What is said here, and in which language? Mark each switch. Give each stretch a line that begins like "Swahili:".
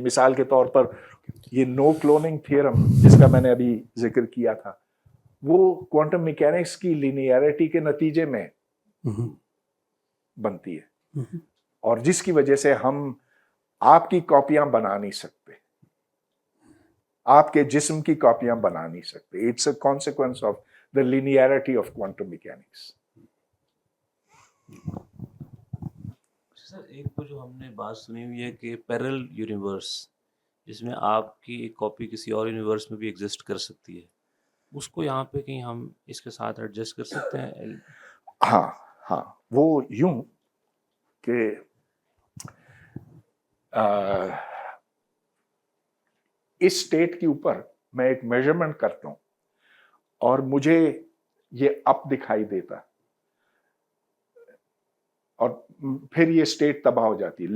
Urdu: مثال کے طور پر یہ نو کلوننگ تھیورم جس کا میں نے ابھی ذکر کیا تھا, وہ کوانٹم میکینکس کی لینیئرٹی کے نتیجے میں بنتی ہے, اور جس کی وجہ سے ہم آپ کی کاپیاں بنا نہیں سکتے, آپ کے جسم کی کاپیاں بنا نہیں سکتے.
English: It's a consequence of the linearity of quantum mechanics.
Urdu: سر ایک تو جو ہم نے بات سنی ہوئی ہے کہ پیرل یونیورس جس میں آپ کی ایک کاپی کسی اور یونیورس میں بھی ایگزسٹ کر سکتی ہے, اس کو یہاں پہ کہیں ہم اس کے ساتھ ایڈجسٹ کر سکتے ہیں؟ ہاں ہاں, وہ یوں کہ اس اسٹیٹ کے اوپر میں ایک میجرمنٹ کرتا ہوں اور مجھے یہ اپ دکھائی دیتا, اور پھر یہ اسٹیٹ تباہ ہو جاتی ہے.